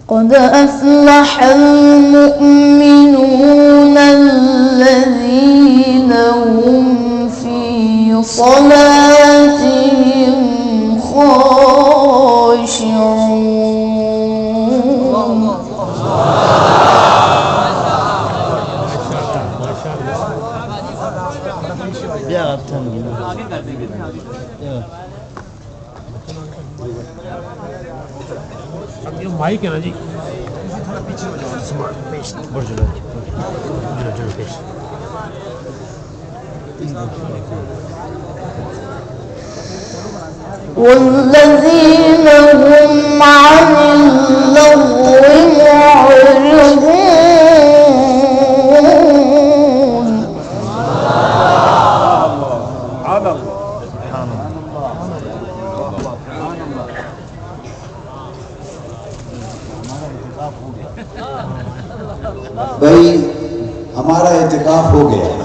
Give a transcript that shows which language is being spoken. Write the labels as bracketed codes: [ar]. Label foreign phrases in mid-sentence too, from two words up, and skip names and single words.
[ar] قد أفلح المؤمنون الذين هم في صلاتهم خاشعون. [hi] माइक है ना जी, [ar] والذين هم عن اللغو معرضون. [hi] भाई हमारा इत्तिकाफ हो गया।